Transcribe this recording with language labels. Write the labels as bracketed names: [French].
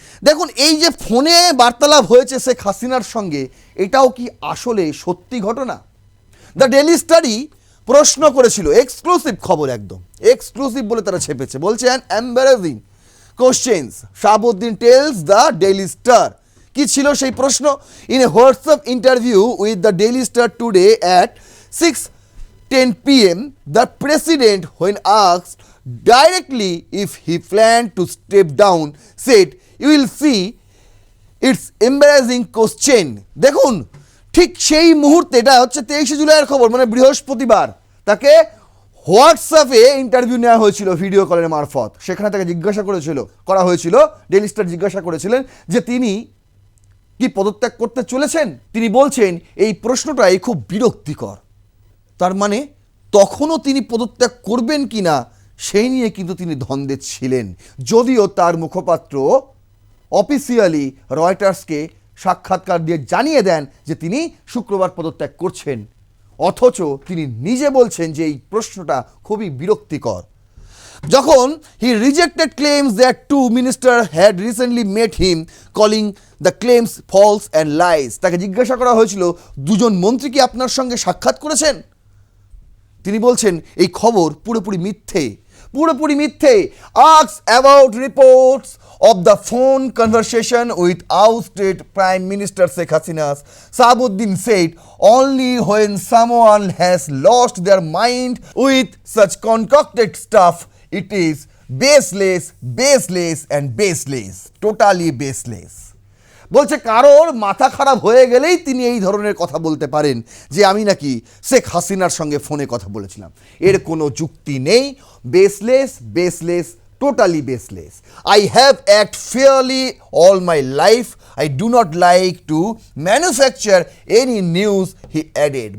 [Bangla] দেখুন, এই যে ফোনে বার্তালাপ হয়েছে শেখ হাসিনার সঙ্গে, এটাও কি আসলে সত্যি ঘটনা? দ্য ডেইলি স্টাডি প্রশ্ন করেছিল, এক্সক্লুসিভ খবর, একদম এক্সক্লুসিভ বলে তারা ছেপেছে। বলছে [English] An embarrassing questions Shahabuddin tells the Daily Star. [Bangla] কি ছিল সেই প্রশ্ন? [English] In a WhatsApp interview with the Daily Star today at 6:10 PM, the president, when asked directly if he planned to step down, said you will see it's embarrassing question. [Bangla] দেখুন ঠিক সেই মুহূর্তে, এটা হচ্ছে 23শে জুলাইয়ের খবর, মানে বৃহস্পতিবার, তাকে হোয়াটসঅ্যাপে ইন্টারভিউ নেওয়া হয়েছিল ভিডিও কলের মারফত। সেখানে তাকে করা হয়েছিল, ডেইলি স্টার জিজ্ঞাসা করেছিলেন যে তিনি কি পদত্যাগ করতে চলেছেন। তিনি বলছেন এই প্রশ্নটাই খুব বিরক্তিকর। তার মানে তখনও তিনি পদত্যাগ করবেন কিনা সেই নিয়ে কিন্তু তিনি দ্বন্দ্বে ছিলেন, যদিও তার মুখপাত্র অফিসিয়ালি রয়টার্সকে সাক্ষাৎকার দিয়ে জানিয়ে দেন যে তিনি শুক্রবার পদত্যাগ করছেন, অথচ তিনি নিজে বলছেন যে এই প্রশ্নটা খুবই বিরক্তিকর। যখন [English] he rejected claims that two minister had recently met him calling the claims false and lies, [Bangla] তাকে জিজ্ঞাসা করা হয়েছিল দুজন মন্ত্রী কি আপনার সঙ্গে সাক্ষাৎ করেছেন, তিনি বলছেন এই খবর পুরোপুরি মিথ্যে। [English] Asks about reports of the phone conversation with ousted Prime Minister Sheikh Hasina, Sahabuddin said only when someone has lost their mind with such concocted stuff it is baseless and baseless, totally baseless. [Bangla] বলছে কারোর মাথা খারাপ হয়ে গেলেই তিনি এই ধরনের কথা বলতে পারেন যে আমি নাকি শেখ হাসিনার সঙ্গে ফোনে কথা বলেছিলাম। এর কোনো যুক্তি নেই। [English] Baseless, totally baseless. I have act fairly all my life, I do not like to manufacture any news, he added.